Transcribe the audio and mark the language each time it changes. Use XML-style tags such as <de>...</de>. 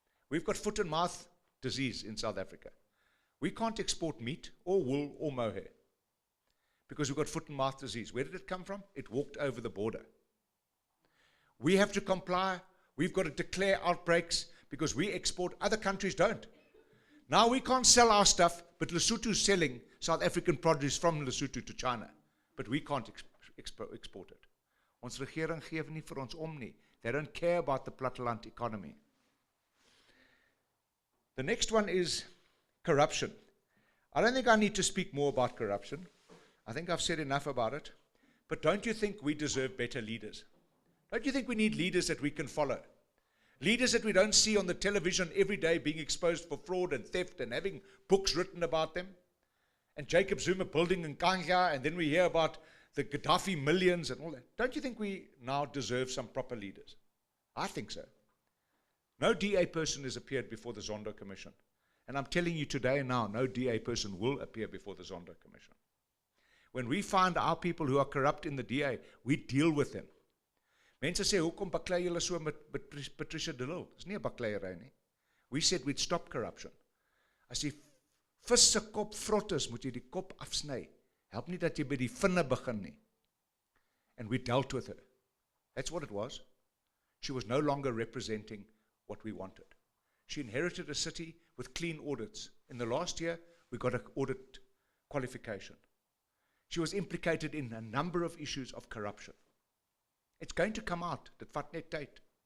<en>We've got foot and mouth disease in South Africa. We can't export meat or wool or mohair because we've got foot and mouth disease. Where did it come from? It walked over the border. We have to comply. We've got to declare outbreaks because we export, other countries don't. Now we can't sell our stuff, but Lesotho's selling South African produce from Lesotho to China. But we can't export it.</en> <af>Ons regering gee nie vir ons om nie.</af> <en>They don't care about the platteland economy. The next one is corruption. I don't think I need to speak more about corruption. I think I've said enough about it. But don't you think we deserve better leaders? Don't you think we need leaders that we can follow? Leaders that we don't see on the television every day being exposed for fraud and theft and having books written about them? And Jacob Zuma building in Kanga, and then we hear about the Gaddafi millions and all that. Don't you think we now deserve some proper leaders? I think so. No DA person has appeared before the Zondo Commission. And I'm telling you today now, no DA person will appear before the Zondo Commission. When we find our people who are corrupt in the DA, we deal with them.</en> <af>Mense sê, hoekom baklei julle so met Patricia de Lille? Dis nie 'n bakleiery nie.</af> <en>We said we'd stop corruption.</en> <af>As die vis se kop vrot is, moet jy die kop afsny. Help nie dat jy by die vinne begin nie.</af> <en>And we dealt with her. That's what it was. She was no longer representing what we wanted. She inherited a city with clean audits. In the last year, we got an audit qualification. She was implicated in a number of issues of corruption. It's going to come out.</en> <af>Dit vat net tyd.</af>